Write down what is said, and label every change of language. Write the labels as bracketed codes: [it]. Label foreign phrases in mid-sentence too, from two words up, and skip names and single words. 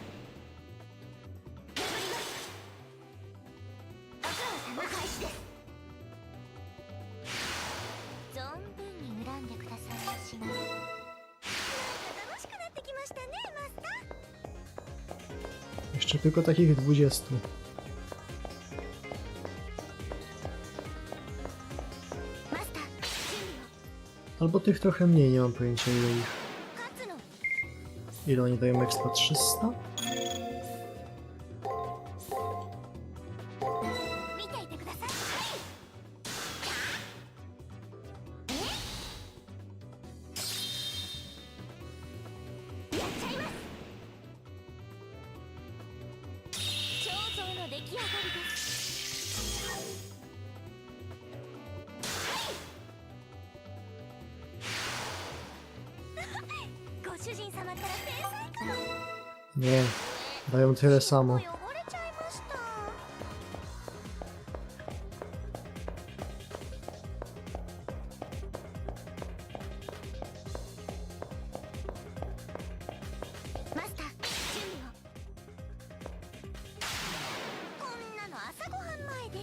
[ja] 頑張ります。お母様開始です。存分に恨んでくださいましね。楽しくなってきましたね、マスター。 [pl] Jeszcze tylko takich 20. [ja] マスター、準備を。 [pl] Albo tych trochę mniej, nie mam pojęcia ile ich. [ja] 勝つの。 [pl] Ile oni dają expa? 300? [ja] 見ていてください。やっちゃいます。彫像の出来上がりです。ご主人様から天才かも。 [pl] Nie, dają tyle samo. [ja] 汚れちゃいました。 マスター、準備を。こんなの朝ごはん前です。